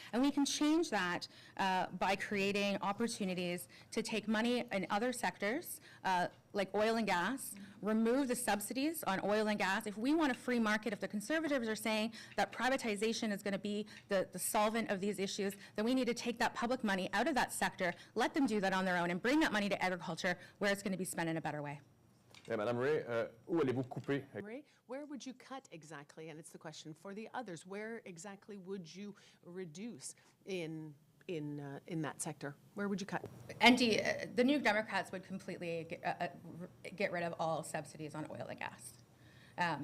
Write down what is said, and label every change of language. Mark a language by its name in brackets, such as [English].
[English] And we can change that by creating opportunities to take money in other sectors, like oil and gas, remove the subsidies on oil and gas. If we want a free market, if the Conservatives are saying that privatization is going to be the solvent of these issues, then we need to take that public money out of that sector, let them do that on their own, and bring that money to agriculture where it's going to be spent in a better way. [French] Et Madame Ray, où allez-vous couper? [English] Ray, where would you cut exactly? And it's the question for the others. Where exactly would you reduce in that sector? Where would you cut? ND, the New Democrats would completely get rid of all subsidies on oil and gas.